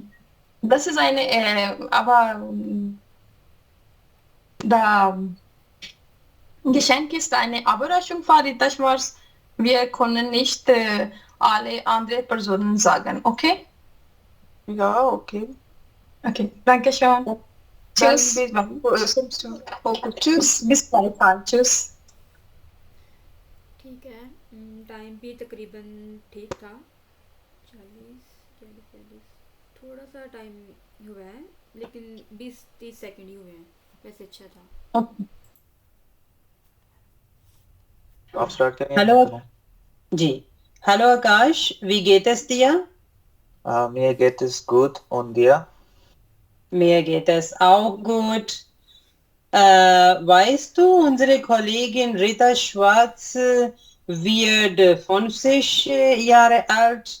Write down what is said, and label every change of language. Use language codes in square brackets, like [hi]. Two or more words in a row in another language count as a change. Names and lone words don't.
[de] Das ist aber das Geschenk ist eine Überraschung für Rita Schwarz. Wir können nicht alle anderen Personen sagen, okay? Ja, okay. Okay, danke schön. Tschüss. Okay, tschüss. Bis Freitag. Tschüss. [hi] ठीक है टाइम भी तकरीबन ठीक था 40 थोड़ा सा टाइम हुआ है लेकिन 20-30 सेकंड ही हुए हैं वैसे अच्छा था Okay. आप स्टार्ट करें Hallo. जी. [de] Hallo Akash, wie geht es dir? Mir geht es gut und dir? Mir geht es auch gut. Weißt du, unsere Kollegin Rita Schwarz wird 50 Jahre alt.